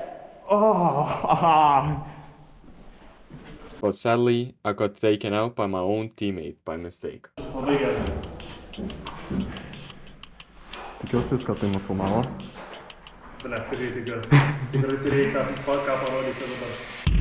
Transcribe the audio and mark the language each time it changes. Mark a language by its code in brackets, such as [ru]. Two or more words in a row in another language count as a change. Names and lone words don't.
[en] But sadly, I got taken out by my own teammate by mistake. [lt] Labai gerai. Tikiuosi viską tai nufilmavo. Bля, tikrai. Tikrai turėjai ką parodyti dabar.